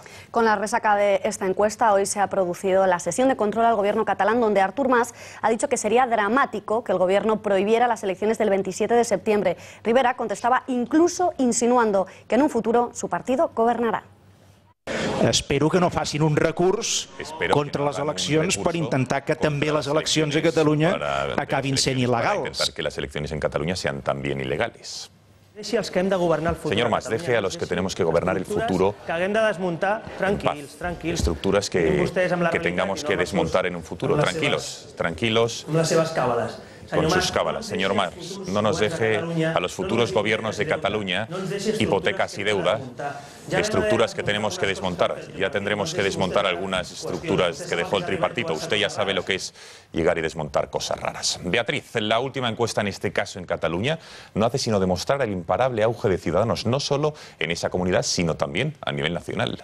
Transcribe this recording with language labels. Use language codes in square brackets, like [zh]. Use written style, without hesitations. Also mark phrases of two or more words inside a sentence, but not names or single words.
[es] Con la resaca de esta encuesta, hoy se ha producido la sesión de control al gobierno catalán, donde Artur Mas ha dicho que sería dramático que el gobierno prohibiera las elecciones del 27 de septiembre. Rivera contestaba incluso insinuando que en un futuro su partido gobernará. [ca] Espero que no facin un recurs contra les eleccions per intentar que també les eleccions a Catalunya acabin sent il·legals. [es] Intentar que las elecciones en Cataluña sean también ilegales. Señor Mas, deje a los que tenemos que gobernar el futuro [ca] que haguem de desmuntar, tranquils. [es] Estructuras que tengamos que desmontar en un futuro. Tranquilos. [ca] Amb les seves càbales. [es] Con sus cábalas. Señor Mas, no nos deje a los futuros gobiernos de Cataluña hipotecas y deuda, estructuras que tenemos que desmontar. Ya tendremos que desmontar algunas estructuras que dejó el tripartito. Usted ya sabe lo que es llegar y desmontar cosas raras. Beatriz, la última encuesta en este caso en Cataluña no hace sino demostrar el imparable auge de Ciudadanos, no solo en esa comunidad, sino también a nivel nacional.